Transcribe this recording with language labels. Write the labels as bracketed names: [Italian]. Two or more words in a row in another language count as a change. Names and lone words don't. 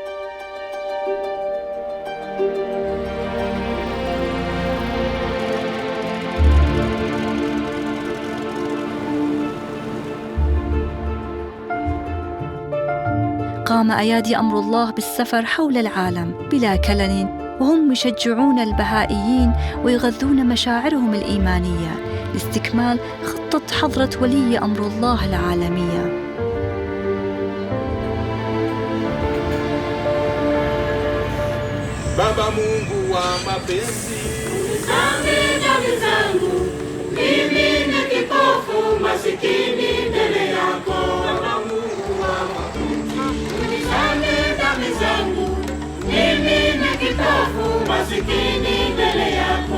[Arabic] قام أيادي أمر الله بالسفر حول العالم بلا كلل، وهم يشجعون البهائيين ويغذون مشاعرهم الإيمانية لاستكمال خطة حضرة ولي أمر الله العالمية. [Swahili] Baba Mungu wa mapenzi, unisamehe dhambi zangu, mimi ni kipofu masikini mbele yako. Baba Mungu wa mapenzi, unisamehe dhambi zangu, mimi ni kipofu masikini mbele yako.